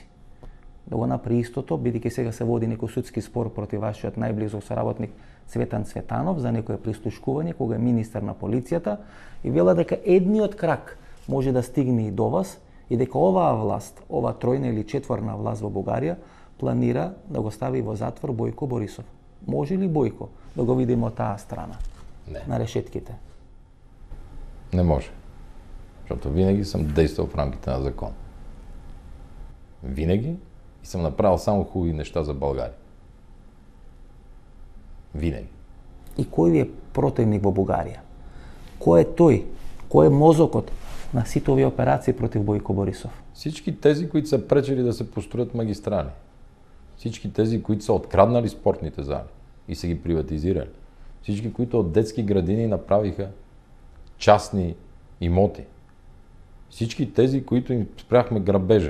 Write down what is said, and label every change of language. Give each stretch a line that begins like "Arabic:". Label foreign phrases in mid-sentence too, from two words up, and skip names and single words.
Macedonian: Да го направи истото, бидејќи сега се води некој судски спор против вашиот најблизок соработник Цветан Цветанов за некое прислушкување кога е министер на полицијата и вела дека едниот крак може да стигне и до вас и дека оваа власт, ова тројна или четворна власт во Бугарија планира да го стави во затвор Бојко Борисов. Може ли Бојко да го видиме од таа страна?
Bulgarian: Не.
Macedonian: На решетките?
Bulgarian: Не може. Защото винаги съм действал в рамките на закон. Винаги и съм направил само хубави неща за България. Винаги.
Macedonian: И кој ви е противник во Бугарија? Кој е тој? Кој е мозокот на сите овие операции против Бојко Борисов?
Bulgarian: Всички тези, които са пречели да се построят магистрали. Всички тези, които са откраднали спортните зали и са ги приватизирали. Всички, които от детски градини направиха частни имоти. Всички тези, които им спряхме грабежа.